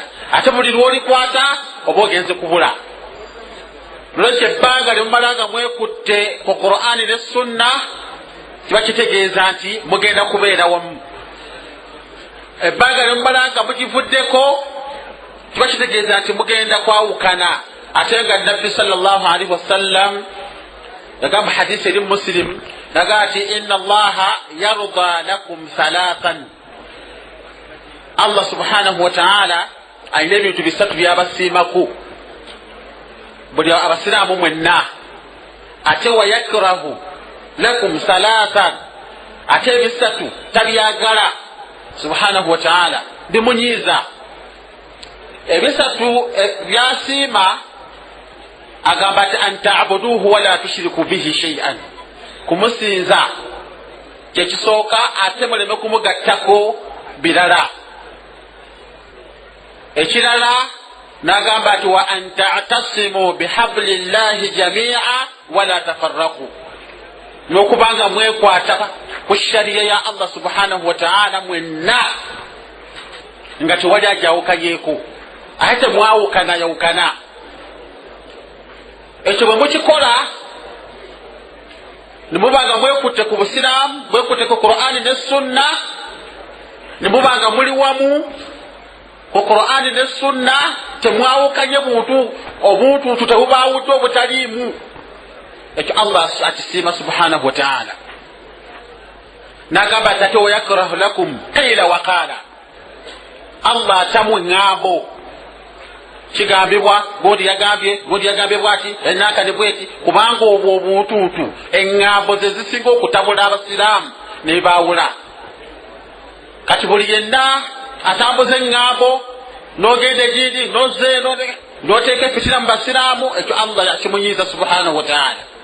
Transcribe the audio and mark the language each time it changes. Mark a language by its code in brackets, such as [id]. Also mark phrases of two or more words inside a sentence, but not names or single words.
[lg] Ate buli lwolikwata oba ogenze kubula. Lwekyo ebbanga lyemumalanga mwekutte ku Qur'ani ne Sunna kiba kitegeeza nti mugenda kubeera wamu. Ebbanga lyemumalanga mugivuddeko kiba kitegeeza nti mugenda kwawukana. Ate nga Nabbi [ar] صلى الله عليه وسلم [lg] yagamba hadisi eri Muslim yagamba ati [ar] إن الله يرضى لكم ثلاثا. [lg] Allah [ar] سبحانه وتعالى [lg] ayina ebintu bisatu byabasiimaku buli abasiraamu mwenna. Ate [ar] ويكره لكم ثلاثا, [lg] ate ebisatu tabyagala [ar] سبحانه وتعالى [lg] bimunyiiza. Ebisatu byasiima agamba ati [ar] أن تعبدوه ولا تشركوا به شيئا, [lg] kumusinza kyekisooka ate muleme kumugattako birala. Ekirala n'agamba ati [ar] وأن تعتصموا بحبل الله جميعا ولا تفرقوا, [lg] n'okubanga mwekwata ku shariya ya Allah [ar] سبحانه وتعالى [lg] mwenna nga tewali ajawukanyeeko ate mwawukana. Ekyo bwe mukikola ne mubanga mwekutte ku busiraamu, mwekutte ku Qur'ani ne Sunna, ne mubanga muli wamu ku Qur'ani ne Sunna, temwawukanye obuntu tebubaawudde obutaliimu. Ekyo Allah akisiima [ar] سبحانه وتعالى. [lg] N'agamba ati ate [ar] ويكره لكم قيل وقال, [lg] Allah atamu eŋŋambo kigambibwa godi yagambye bwati enaka ne bweti, kubanga obwo obuntuutu eŋŋambo ze zisinga okutabula abasiraamu ne baawula. Kati buli yenna atambuza eŋŋambo n'ogenda egindi n'oteeka efitina mu basiraamu, ekyo Allah akimunyiiza [ar] سبحانه وتعالى.